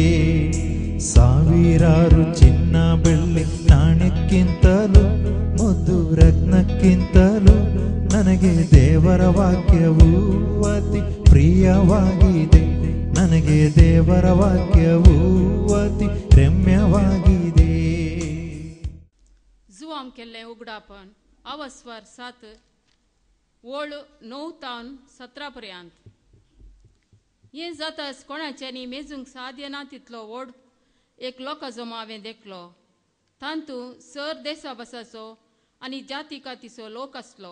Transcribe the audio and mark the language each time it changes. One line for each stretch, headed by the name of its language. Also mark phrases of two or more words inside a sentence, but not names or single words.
Kannada: ಸಾವಿರಾರು ಚಿನ್ನ ಬೆಳ್ಳಿ ನಾಣ್ಯಕ್ಕಿಂತಲೂ ಮುದ್ದು ರತ್ನಕ್ಕಿಂತಲೂ ನನಗೆ ದೇವರ ವಾಕ್ಯವು ಅತಿ ಪ್ರಿಯವಾಗಿದೆ. ನನಗೆ ದೇವರ ವಾಕ್ಯವು ಅತಿ ರಮ್ಯವಾಗಿದೆ.
Konkani: जुआम केल्लें उगडापण अवस्वर 7 वळ 9-17 पर्यंत. हें जाताच कोणाच्यानी मेजूंक साध्य ना तितलो व्हड एक लोकां जमा हांवें देखलो. तांतू सर देशाभासाचो आनी जाती कातीचो लोक आसलो.